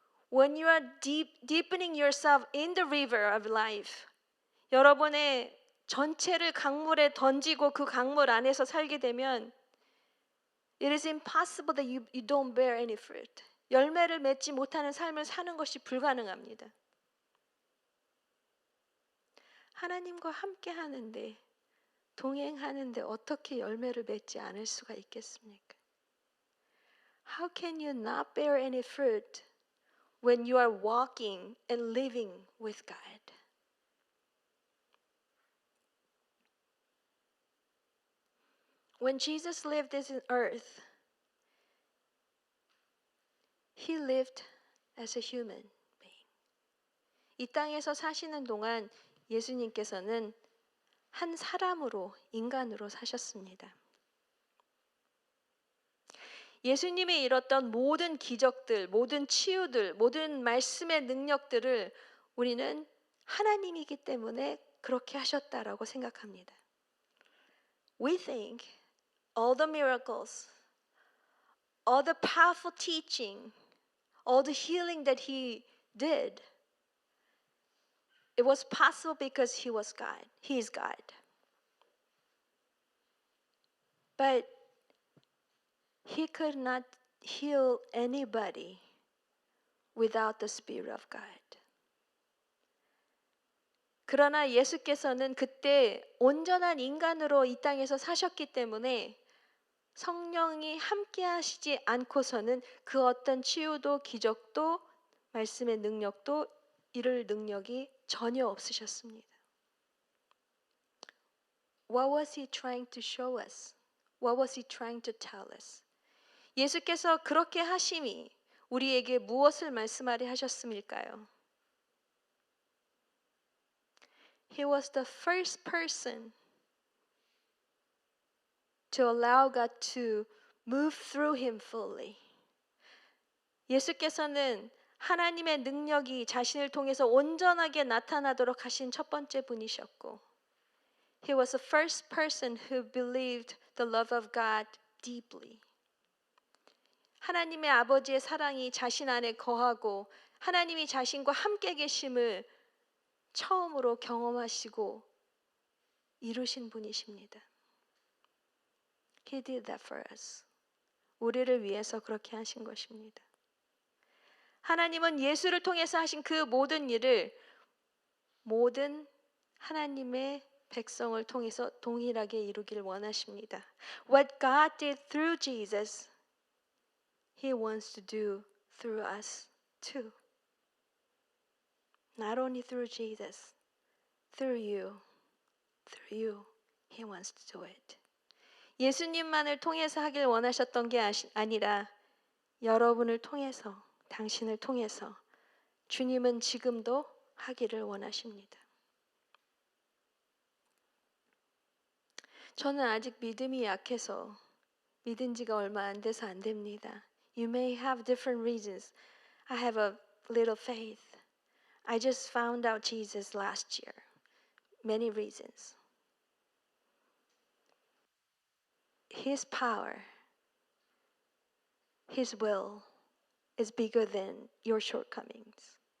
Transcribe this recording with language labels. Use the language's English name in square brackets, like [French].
[English] When you are deepening yourself in the river of life, [Korean] 여러분의 전체를 강물에 던지고 그 강물 안에서 살게 되면 [English] it is impossible that you don't bear any fruit. [Korean] 열매를 맺지 못하는 삶을 사는 것이 불가능합니다. 하나님과 함께 하는데, 동행하는데 어떻게 열매를 맺지 않을 수가 있겠습니까? [English] How can you not bear any fruit when you are walking and living with God? When Jesus lived this earth, He lived as a human being. [Korean] 이 땅에서 사시는 동안 예수님께서는 한 사람으로, 인간으로 사셨습니다. 예수님이 이뤘던 모든 기적들, 모든 치유들, 모든 말씀의 능력들을 우리는 하나님이기 때문에 그렇게 하셨다라고 생각합니다. [English] We think all the miracles, all the powerful teaching, all the healing that He did, it was possible because He was God. He is God. But He could not heal anybody without the Spirit of God. [Korean] 그러나 예수께서는 그때 온전한 인간으로 이 땅에서 사셨기 때문에 성령이 함께 하시지 않고서는 그 어떤 치유도 기적도 말씀의 능력도 이룰 능력이 전혀 없으셨습니다. [English] What was He trying to show us? What was He trying to tell us? [Korean] 예수께서 그렇게 하심이 우리에게 무엇을 말씀하려 하셨음일까요? [English] He was the first person to allow God to move through him fully. [Korean] 예수께서는 하나님의 능력이 자신을 통해서 온전하게 나타나도록 하신 첫 번째 분이셨고, [English] He was the first person who believed the love of God deeply. [Korean] 하나님의 아버지의 사랑이 자신 안에 거하고 하나님이 자신과 함께 계심을 처음으로 경험하시고 이루신 분이십니다. [English] He did that for us. [Korean] 우리를 위해서 그렇게 하신 것입니다. 하나님은 예수를 통해서 하신 그 모든 일을 모든 하나님의 백성을 통해서 동일하게 이루길 원하십니다. [English] What God did through Jesus, He wants to do through us too. Not only through Jesus, through you, He wants to do it. 예수님만을 통해서 하길 원하셨던 게 아니라 여러분을 통해서, 당신을 통해서 주님은 지금도 하기를 원하십니다. [Korean] 저는 아직 믿음이 약해서 믿은 지가 얼마 안 돼서 안 됩니다. [English] You may have different reasons. I have a little faith. I just found out Jesus last year. Many reasons. His power, His will is bigger than your shortcomings.